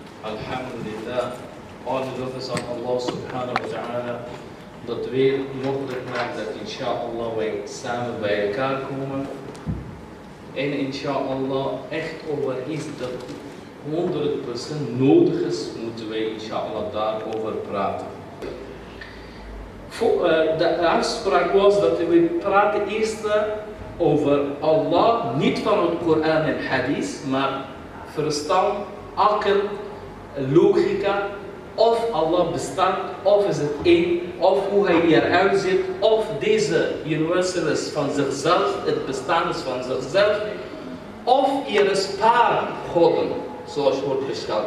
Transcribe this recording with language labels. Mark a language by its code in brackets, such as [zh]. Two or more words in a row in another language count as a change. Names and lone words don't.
[nl] Alhamdulillah, alle lof is aan Allah [ar] subhanahu wa ta'ala, [nl] dat weer mogelijk maakt dat inshallah wij samen bij elkaar komen. En inshallah echt over iets dat 100% nodig is, moeten wij inshallah daarover praten. De afspraak was dat we praten eerst over Allah, niet van het Koran en Hadith, maar verstand, akkel, logica, of Allah bestaat, of is het één, of hoe hij eruit ziet, of deze universal is van zichzelf, het bestaan is van zichzelf, of er is paar goden, zoals wordt beschouwd.